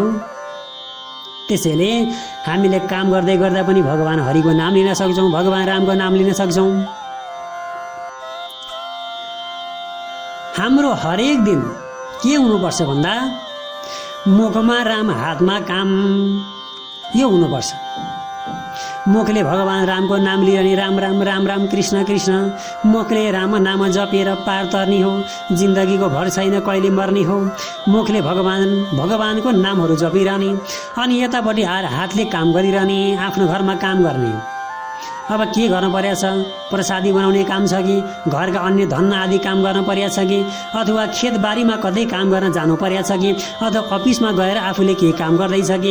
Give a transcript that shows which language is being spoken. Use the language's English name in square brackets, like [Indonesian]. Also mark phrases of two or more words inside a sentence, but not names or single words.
[Nepali] त्यसैले हामीले काम गर्दै गर्दा पनि भगवान हरिको नाम लिन सक्छौँ, भगवान रामको नाम लिन सक्छौँ। हाम्रो हरेक दिन के हुनुपर्छ भन्दा मुखमा राम हातमा काम, यो हुनुपर्छ। मुखले भगवान रामको नाम लिने राम राम राम राम कृष्ण कृष्ण, मुखले राम नाम जपेर पार तर्ने हो, जिन्दगीको भर छैन कहिले मर्ने हो। मुखले भगवानको नामहरू जपिरहने, अनि यतापट्टि हातले काम गरिरहने, आफ्नो घरमा काम गर्ने। अब के गर्नु परेको छ? प्रसादी बनाउने काम छ कि घरका अन्य धन्न आदि काम गर्न परेको छ कि अथवा खेतबारीमा कतै काम गर्न जानु परेको छ कि अथवा अफिसमा गएर आफूले के काम गर्दैछ कि?